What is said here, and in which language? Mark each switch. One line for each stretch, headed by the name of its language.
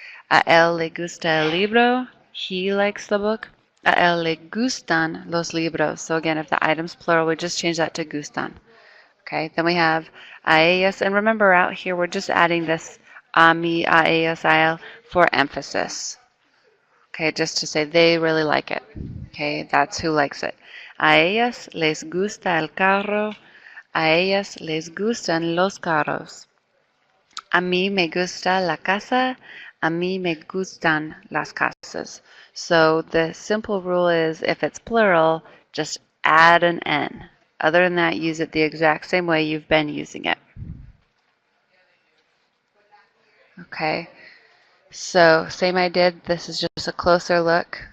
Spanish: A él le gusta el libro,
English: he likes the book.
Spanish: A él le gustan los libros.
English: So again, if the item's plural, we just change that to gustan. Okay, then we have a ellas, and remember out here we're just adding this
Spanish: a mí, a ellas, a él
English: for emphasis. Okay, just to say they really like it. Okay, that's who likes it.
Spanish: A ellas les gusta el carro, a ellas les gustan los carros. A mí me gusta la casa, a mí me gustan las casas.
English: So the simple rule is if it's plural, just add an N. Other than that, use it the exact same way you've been using it. Okay, so same I did. This is just a closer look.